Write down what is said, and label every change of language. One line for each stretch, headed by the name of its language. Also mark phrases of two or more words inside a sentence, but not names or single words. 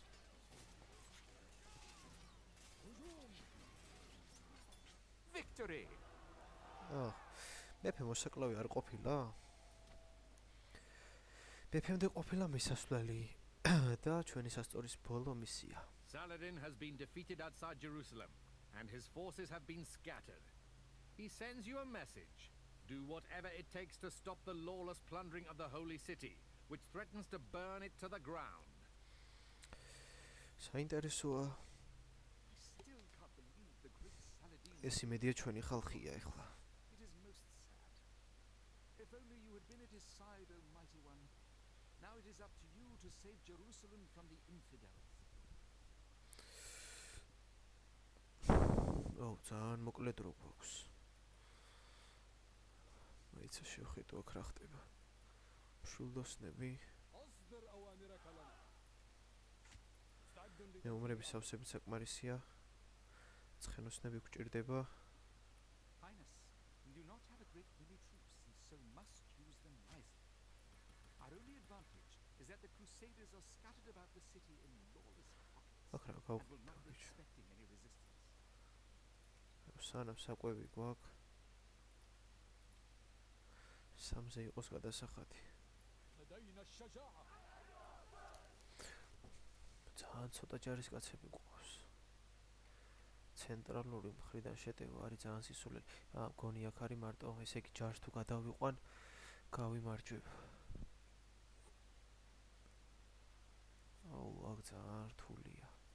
English: Victory!
Georgian: მეფე მოსაკლავი არ ყოფილა? მეფემდე ყოფილა მისასვლელი და ჩვენი სასწორის ბოლო მისია.
English: Saladin has been defeated outside Jerusalem, and his forces have been scattered. He sends you a message. Do whatever it takes to stop the lawless plundering of the holy city, which threatens to burn it to the ground.
Georgian: საინტერესოა,
English: I still can't believe the great Saladin.
Georgian: ეს იმედია ჩვენი ხალხია ეხლა.
English: It is most sad. If only you had been at his side, O mighty one. Now it is up to you to save Jerusalem from the infidels.
Georgian: ძალიან მოკლე დრო გვაქვს. მაიცა შევხედო აქ რა ხდება. მშვილდოსნები,
Arabic: أصدر أوامرك لنا. مستعد لتنفيذ.
Georgian: მეომრების სავსებით საკმარისია. ცხენოსნები გვჭირდება.
English: Highness, we do not have a great many troops, and so must use them wisely. Our only advantage is that the Crusaders are scattered about the city in lawless pockets
Georgian: აქ რა
English: and will
Georgian: გავხდით
English: not be
Georgian: ბიჭო.
English: expecting any resistance.
Georgian: სანამ საკვები გვაქვს. სამზე იყოს გადასახადი.
Arabic: لدينا الشجاعة.
Georgian: ძალიან ცოტა ჯარისკაცები გვყავს. ცენტრალური მხრიდან შეტევა არის ძალიან სისულელი. მგონი აქ არის მარტო, ესე იგი ჯარს თუ გადავიყვან, გავიმარჯვებ. აქ ძალიან რთულია.